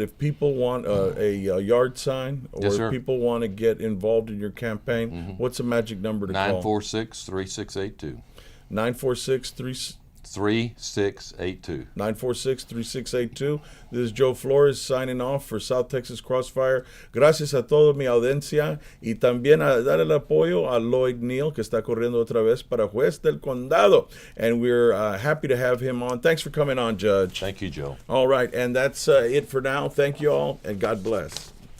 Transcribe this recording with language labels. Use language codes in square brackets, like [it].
[en] If people want a yard sign, or Yes, if sir. people want to get involved in your campaign, what's the magic number to call? 946-3682. 946-3682. 946-3682. This is Joe Flores signing off for South Texas Crossfire. [es] Gracias a toda mi audiencia y también a dar el apoyo a Loyd Neal, que está corriendo otra vez para juez del condado. [en] And we're happy to have him on. Thanks for coming on, Judge. Thank you, Joe. All right, and that's it for now. Thank you all, and God bless.